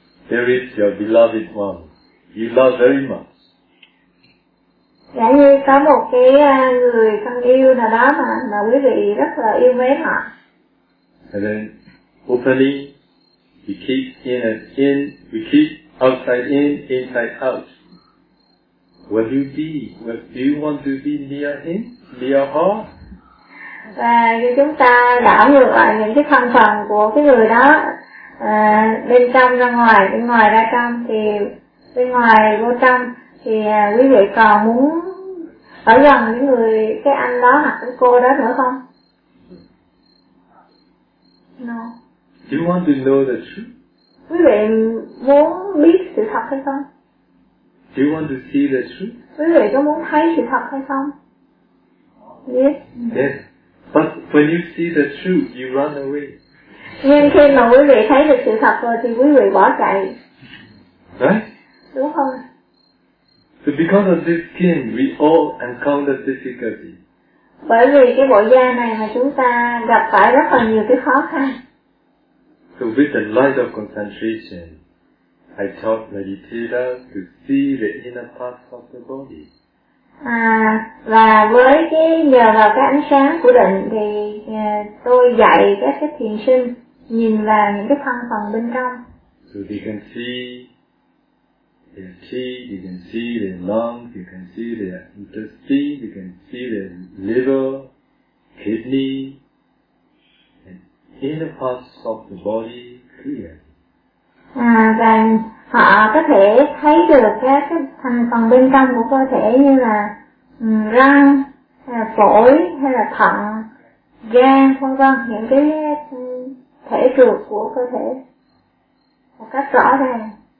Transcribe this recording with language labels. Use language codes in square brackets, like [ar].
[en] There is your beloved one. You love very much. [vi] Giả như có một cái người thân yêu nào đó mà quý vị rất là yêu mến họ. [en] And then openly, we keep in and in, we keep outside in, inside out. Will you be? Do you want to be near him, near her? [vi] Và khi chúng ta đảo ngược lại những cái thân phần của cái người đó bên trong ra ngoài, bên ngoài ra trong thì bên ngoài vô trong thì quý vị còn muốn ở gần những người, cái anh đó hoặc cái cô đó nữa không? [en] No. Do you want to know the truth? [vi] Quý vị muốn biết sự thật hay không? [en] Do you want to see the truth? [vi] Quý vị có muốn thấy sự thật hay không? [en] Yes. Yes. But when you see the truth, you run away. [vi] Nhưng khi mà quý vị thấy được sự thật rồi thì quý vị bỏ chạy. [en] Right? [vi] Đúng không? [en] So because of this skin, we all encounter difficulty. [vi] Bởi vì cái bộ da này mà chúng ta gặp phải rất là nhiều cái khó khăn. [en] So with the light of concentration, I taught meditator to see the inner parts of the body. [vi] Và với cái nhờ vào cái ánh sáng của định thì tôi dạy các cái thiền sinh nhìn vào những cái thân phần bên trong. [en] So you can see their teeth, you can see their lungs, you can see their intestine, you can see their liver, kidney, and inner parts of the body clear. [vi] Và họ có thể thấy được các cái thành phần bên trong của cơ thể như là răng, hay là phổi, hay là thận, gan, vân vân, những cái thể trược của cơ thể một cách rõ ràng.